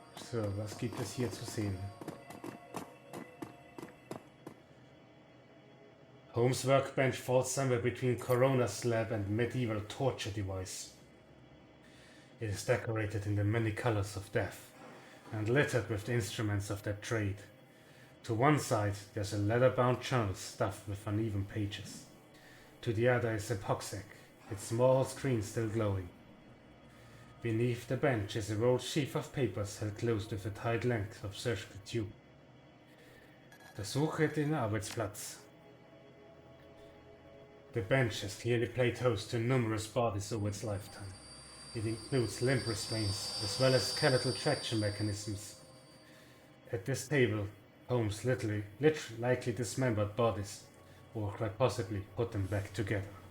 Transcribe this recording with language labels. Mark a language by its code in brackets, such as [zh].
[de] So, was gibt es hier zu sehen? [en] Holmes' workbench falls somewhere between Corona slab and medieval torture device. It is decorated in the many colors of death and littered with the instruments of that trade. To one side there's a leather-bound journal stuffed with uneven pages. To the other is a pocksack, its small screen still glowing. Beneath the bench is a rolled sheaf of papers held closed with a tight length of surgical tube. [de] Untersuche den Arbeitsplatz. [en] The bench has clearly played host to numerous bodies over its lifetime. It includes limb restraints as well as skeletal traction mechanisms. At this table, Holmes literally likely dismembered bodies, or quite possibly put them back together.